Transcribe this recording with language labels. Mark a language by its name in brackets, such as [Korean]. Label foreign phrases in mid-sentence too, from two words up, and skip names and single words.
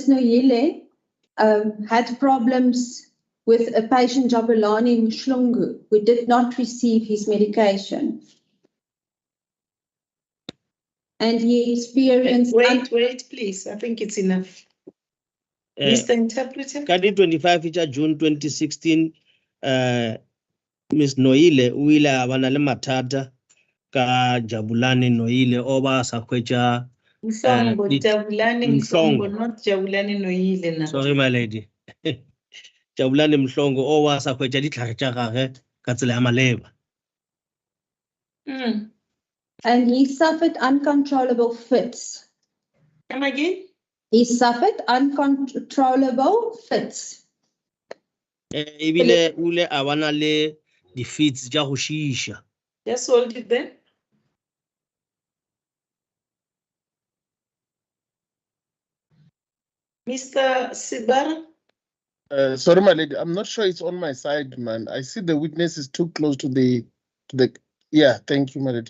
[English] Noyele had problems with a patient, Jabulani Mhlongo, who did not receive his medication. And he experienced... Wait, please. I think it's enough. Mr. Interpreter? [Northern Sotho] Ka di 25 tša June 2016, Miss Noile o ile a bana le mathata ka Jabulane Noile o ba sa hwetša [English] Mhlongo, Jabulani Mhlongo. Mhlongo, not Jabulani Noile now. Sorry, my lady. [Northern Sotho] Jabulane Mhlongo o ba sa hwetša ditlhare tša gagwe ka tsela ya maleba. [English] And he suffered uncontrollable fits. Come again? He suffered uncontrollable fits. [Northern Sotho] Ebile o ile a bana le di-fits tša go šiiša. [English] Just hold it there. Mr. Sibara? Sorry, my lady, I'm not sure it's on my side, man. I see the witness is too close to the, yeah, thank you, my lady.